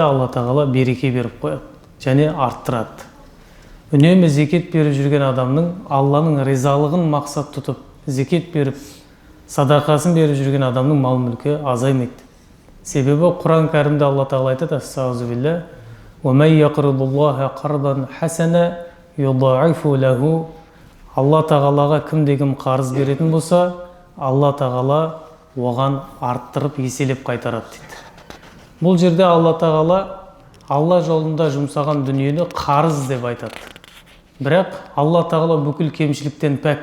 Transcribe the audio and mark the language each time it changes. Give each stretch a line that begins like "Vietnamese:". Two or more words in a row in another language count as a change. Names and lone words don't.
Kazakh: Алла тағала береке беріп қояды және арттырады. Үнемі зекет беріп жүрген адамның Алланың ризалығын мақсат тұтып зекет беріп, садақасын беріп жүрген адамның мал мүлкі азаймайды. Себебі Құран кәрімде Алла тағала айтады: «Астағфируллах,
Arabic: ومن يقرض الله قرضا حسنا يضاعفه له».
Kazakh: Алла тағалаға кім-кім қарыз беретін болса, Алла тағала оған арттырып еселеп қайтарады дейді. Бұл жерде Алла тағала Алла жолында жұмсаған дүниені қарыз деп айтады. Бірақ Алла тағала бүкіл кемшіліктен пәк.